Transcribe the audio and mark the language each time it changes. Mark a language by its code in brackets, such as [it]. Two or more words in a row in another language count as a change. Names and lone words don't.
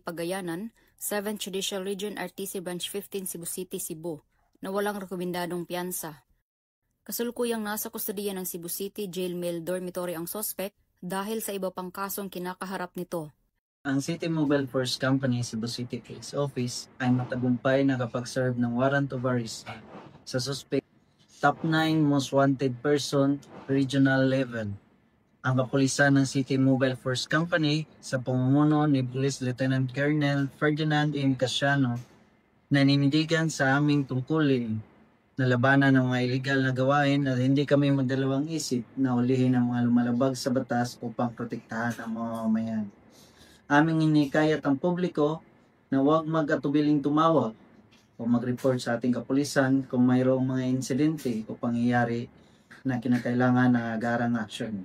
[tl] Pagayanan, 7th Judicial Region RTC Branch 15 Cebu City, Cebu, na walang rekomendadong piyansa. Kasulukuyang nasa kustodiya ng Cebu City Jail Mail Dormitory ang suspect dahil sa iba pang kasong kinakaharap nito. Ang City Mobile Force Company Cebu City Police Office ay matagumpay na kapag-serve ng [en] warrant of arrest [tl] sa suspect [en] top 9 most wanted person regional level. [tl] Ang kapulisan ng City Mobile Force Company sa pamumuno ni Police Lieutenant Colonel Ferdinand M. Casiano naninindigan sa aming tungkulin na labanan ng mga illegal na gawain at hindi kami magdalawang isip na ulihin ang mga lumalabag sa batas upang protektahan ang mga mamayan. Aming inikayat ang publiko na huwag mag-atubiling tumawag o mag-report sa ating kapulisan kung mayroong mga insidente o pangyayari na kinakailangan ng agarang aksyon.